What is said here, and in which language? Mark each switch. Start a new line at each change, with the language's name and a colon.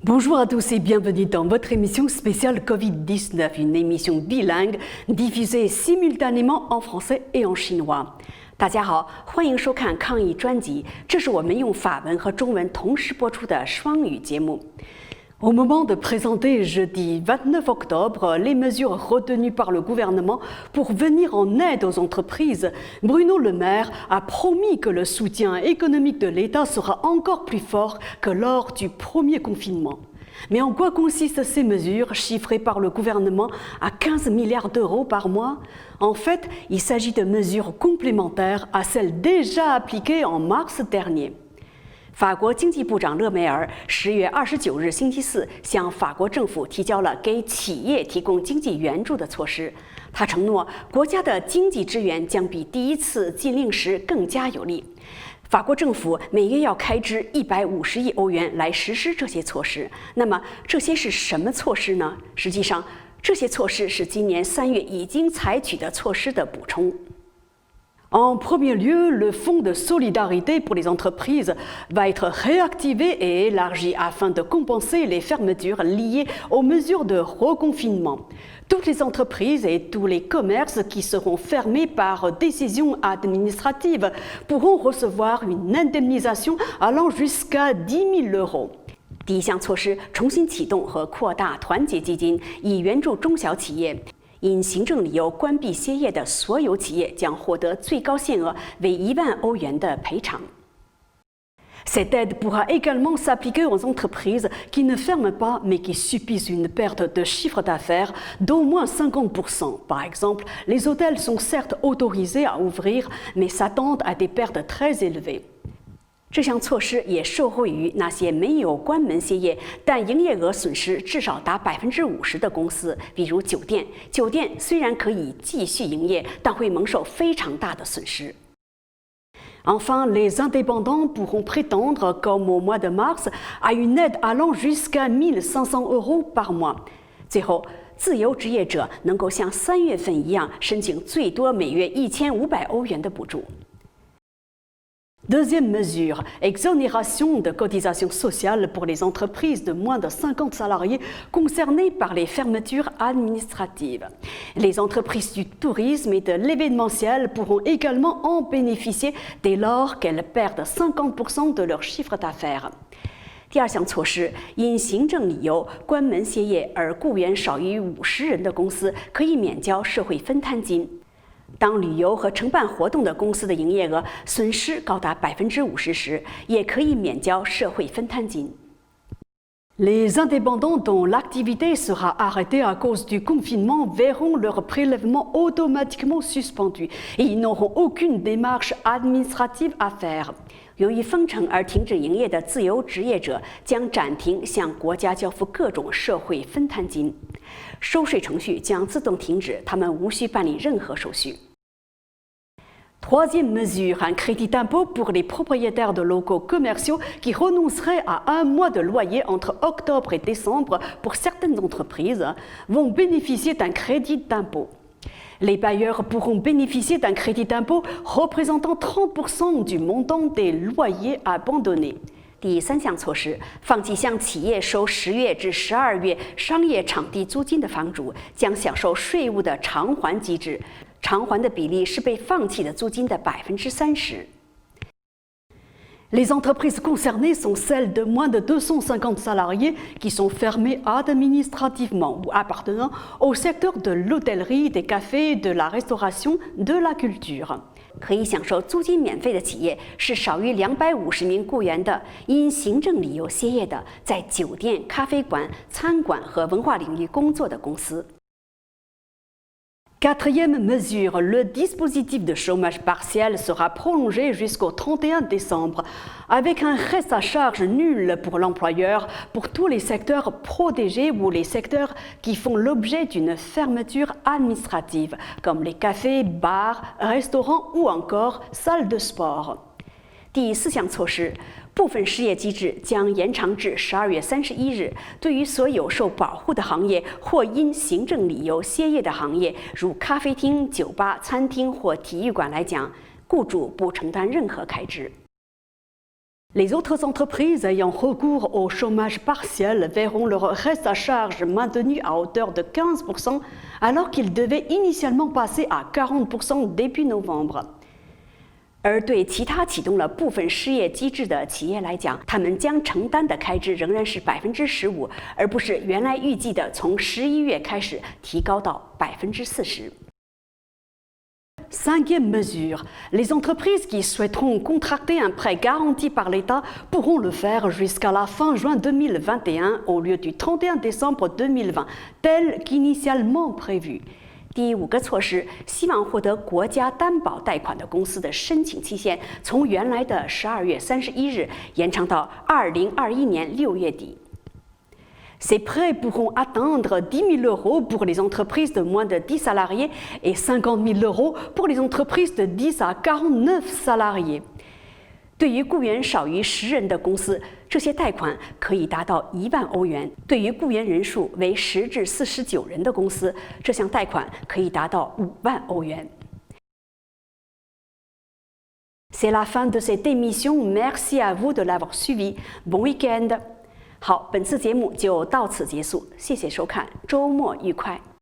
French: Bonjour à tous et bienvenue dans votre émission spéciale Covid-19, une émission bilingue diffusée simultanément en français et en chinois.
Chinese: 大家好，欢迎收看抗疫专辑，这是我们用法文和中文同时播出的双语节目。
French: Au moment de présenter jeudi 29 octobre les mesures retenues par le gouvernement pour venir en aide aux entreprises, Bruno Le Maire a promis que le soutien économique de l'État sera encore plus fort que lors du premier confinement. Mais en quoi consistent ces mesures chiffrées par le gouvernement à 15 milliards d'euros par mois? En fait, il s'agit de mesures complémentaires à celles déjà appliquées en mars dernier.
Chinese: 法国经济部长勒梅尔10月29日星期四向法国政府提交了给企业提供经济援助的措施。他承诺，国家的经济支援将比第一次禁令时更加有力。法国政府每月要开支150亿欧元来实施这些措施。那么，这些是什么措施呢？实际上，这些措施是今年3月已经采取的措施的补充。
French: En premier lieu, le fonds de solidarité pour les entreprises va être réactivé et élargi afin de compenser les fermetures liées aux mesures de reconfinement. Toutes les entreprises et tous les commerces qui seront fermés par décision administrative pourront recevoir une indemnisation allant jusqu'à 10 000 euros.
Chinese: 第一项措施，重新启动和扩大团结基金，以援助中小企业。因行政理由关闭歇业的所有企业将获得最高限额为1万欧元的赔偿。
French: Cette aide pourra également s'appliquer aux entreprises qui ne ferment pas mais qui subissent une perte de chiffre d'affaires d'au moins 50%. Par exemple, les hôtels sont certes autorisés à ouvrir mais s'attendent à des pertes très élevées.
Chinese: 这项措施也受惠于那些没有关门歇业，但营业额损失至少达50%的公司，比如酒店。酒店虽然可以继续营业，但会蒙受非常大的损失。
French: Enfin, les indépendants pourront prétendre, comme au mois de mars, à une aide allant jusqu'à 1 500 euros par mois.
Chinese: 最后，自由职业者能够像3月份一样申请最多每月1500欧元的补助。
French: Deuxième mesure, exonération de cotisations sociales pour les entreprises de moins de 50 salariés concernées par les fermetures administratives. Les entreprises du tourisme et de l'événementiel pourront également en bénéficier dès lors qu'elles perdent 50% de leur chiffre d'affaires.
Chinese: 第二项措施，因行政理由关门歇业而雇员少于50人的公司可以免交社会分摊金。当旅游和承办活动的公司的营业额损失高达50%时，也可以免交社会分摊金。
French: Les indépendants dont l'activité sera arrêtée à cause du confinement verront leur prélèvement automatiquement suspendu et ils n'auront aucune démarche administrative à faire.
Chinese: 由于封城而停止营业的自由职业者将暂停向国家交付各种社会分摊金，收税程序将自动停止，他们无需办理任何手续。
French: Troisième mesure, un crédit d'impôt pour les propriétaires de locaux commerciaux qui renonceraient à un mois de loyer entre octobre et décembre pour certaines entreprises vont bénéficier d'un crédit d'impôt. Les bailleurs pourront bénéficier d'un crédit d'impôt représentant 30% du montant des loyers abandonnés.
Chinese: 第三项措施，放弃向企业收10月至12月商业场地租金的房主将享受税务的偿还机制，偿还的比例是被放弃的租金的30%。
French: Les entreprises concernées sont celles de moins de 250 salariés qui sont fermées administrativement ou appartenant au secteur de l'hôtellerie, des cafés, de la restauration, de la culture.
Chinese: 可以享受租金免费的企业是少于250名雇员的因行政理由歇业的在酒店、咖啡馆、餐馆和文化领域工作的公司。
French: Quatrième mesure, le dispositif de chômage partiel sera prolongé jusqu'au 31 décembre, avec un reste à charge nul pour l'employeur pour tous les secteurs protégés ou les secteurs qui font l'objet d'une fermeture administrative, comme les cafés, bars, restaurants ou encore salles de sport.
Chinese: 第四项措施，部分失业机制将延长至12月31日。对于所有受保护的行业或因行政理由歇业的行业，如咖啡厅、酒吧、餐厅或体育馆来讲，雇主不承担任何开支。
French: Les autres entreprises ayant recours au chômage partiel verront leur reste à charge maintenu à hauteur de 15%, alors qu'ils devaient initialement passer à 40% début novembre.
Chinese: 而对其他启动了部分失业机制的企业来讲，他们将承担的开支仍然是15%，而不是原来预计的从11月开始提高到40%。
French: Cinquième mesure, les entreprises qui souhaiteront contracter un prêt garanti par l'État pourront le faire jusqu'à la fin juin 2021 au lieu du 31 décembre 2020, tel qu'initialement prévu.
Chinese: 第5个措施，希望获得国家担保贷款的公司的申请期限从原来的12月31日延长到2021年6月底。
French: Ces prêts pourront atteindre 10 000 euros pour les entreprises de moins de 10 salariés et 50 000 euros pour les entreprises de 10 à 49 salariés.
Chinese: 对于雇员少于10人的公司，这些贷款可以达到1万欧元；对于雇员人数为10至49人的公司，这项贷款可以达到5万欧元。
French: C'est la fin de cette émission. Merci à vous de l'avoir suivi. Bon week-end.
Chinese: 好，本次节目就到此结束，谢谢收看，周末愉快。